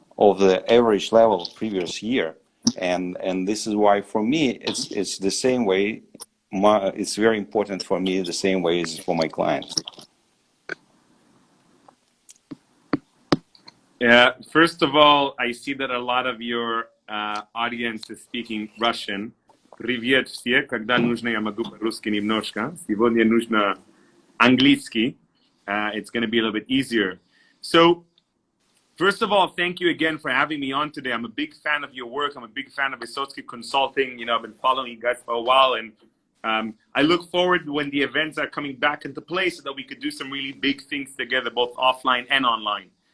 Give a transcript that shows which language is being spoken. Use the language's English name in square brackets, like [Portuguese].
[English] of the average level of previous year. And this is why for me it's the same way. It's very important for me the same way as for my clients. Yeah. First of all, I see that a lot of your audience is speaking Russian. [Russian] Привет все. Когда нужно, я могу по-русски немножко. Сегодня нужно английский. [English] It's going to be a little bit easier. So, first of all, thank you again for having me on today. I'm a big fan of your work. I'm a big fan of Visotsky Consulting. You know, I've been following you guys for a while, and I look forward when the events are coming back into place so that we could do some really big things together, both offline and online.